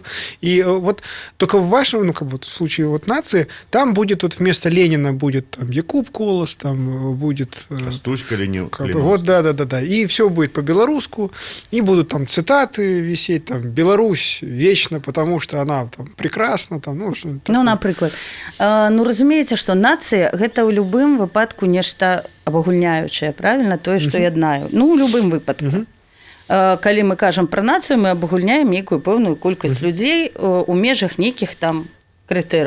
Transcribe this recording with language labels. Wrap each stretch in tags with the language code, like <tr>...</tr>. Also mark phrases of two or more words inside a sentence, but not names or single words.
<ru>И вот только в вашем, ну, как бы в случае вот нации, там будет вот вместо Ленина будет там Якуб Колос, там будет... Костучка Ленина. Вот, да. И все будет по-белорусски, и будут там цитаты висеть, там, Беларусь вечно, потому что она там прекрасна, там, ну, что-то такое.</ru> <be>Ну, напрыклад. Ну, разумееце, што нацыя гэта ў любым выпадку нешта абагульняючае, правільна, тое, што яднаю. Ну, у любым выпадку. Калі мы кажам пра нацыю, мы абагульняем нейкую пэўную колькасць людзей у межах нейкіх там крытэраў.</be>